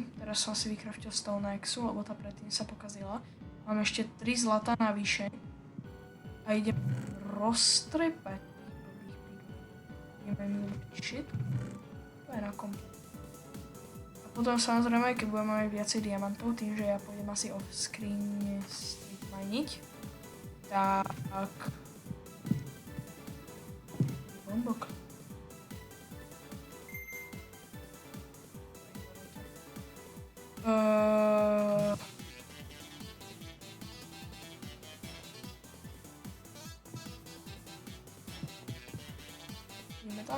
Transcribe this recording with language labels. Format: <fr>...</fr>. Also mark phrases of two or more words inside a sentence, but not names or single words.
<sk>Teraz som si vykraftil Stone Axu, lebo tá predtým sa pokazila. Mám ešte 3 zlata navyše. A idem roztrepať. Ideme robiť shit. To je na komplet. A potom samozrejme, keď budeme mať viacej diamantov, tým, že ja pôjdem asi</sk> <en>off-screen street</en> <sk>miniť, tak... Bombok. Ideme tam.</sk>